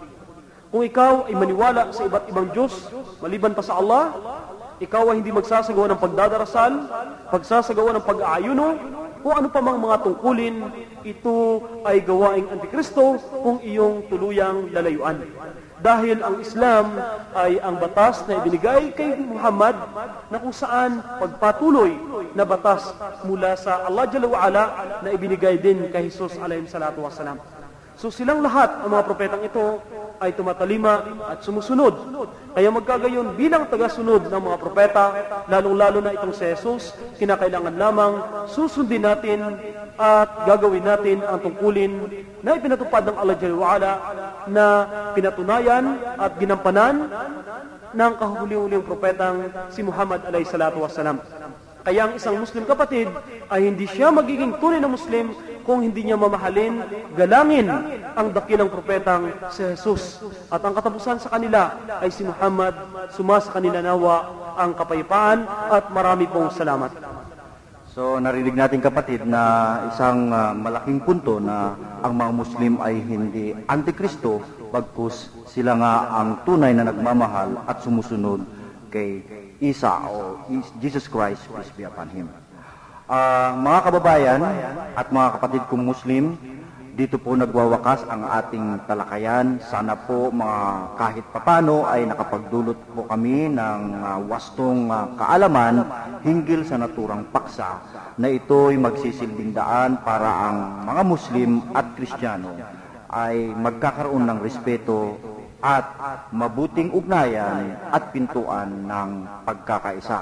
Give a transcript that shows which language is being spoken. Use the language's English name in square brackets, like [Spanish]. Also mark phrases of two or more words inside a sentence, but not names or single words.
[Filipino] Kung ikaw ay maniwala sa iba't ibang Diyos, maliban pa sa Allah, ikaw ay hindi magsasagawa ng pagdadarasal, pagsasagawa ng pag-aayuno, o ano pa mang mga tungkulin, ito ay gawaing antikristo kung iyong tuluyang lalayuan. Dahil ang Islam ay ang batas na ibinigay kay Muhammad na kung saan pagpatuloy na batas mula sa Allah [Arabic] جل وعلا [Filipino] na ibinigay din kay Jesus [Arabic] عليهم الصلاة والسلام. [Filipino] So silang lahat, ang mga propetang ito, ay tumatalima at sumusunod. Kaya magkagayon bilang tagasunod ng mga propeta, lalong-lalo na itong si Jesus, kinakailangan lamang susundin natin at gagawin natin ang tungkulin na ipinatupad ng Allah [Arabic] جل وعلا [Filipino] na pinatunayan at ginampanan ng kahuli-huling propetang si Muhammad [Arabic] عليه الصلاة والسلام. [Filipino] Kaya ang isang Muslim kapatid ay hindi siya magiging tunay na Muslim kung hindi niya mamahalin, galangin ang dakilang propetang si Jesus. At ang katapusan sa kanila ay si Muhammad, sumasa kanila nawa ang kapayapaan at marami pong salamat. So narinig natin kapatid na isang malaking punto na ang mga Muslim ay hindi antikristo, bagkus sila nga ang tunay na nagmamahal at sumusunod kay Isa o Jesus Christ, [English] peace be upon Him. [Filipino] Mga kababayan at mga kapatid kong Muslim, dito po nagwawakas ang ating talakayan. Sana po kahit papano ay nakapagdulot po kami ng wastong kaalaman hinggil sa naturang paksa na ito'y magsisilbing daan para ang mga Muslim at Kristiyano ay magkakaroon ng respeto at mabuting ugnayan at pintuan ng pagkakaisa.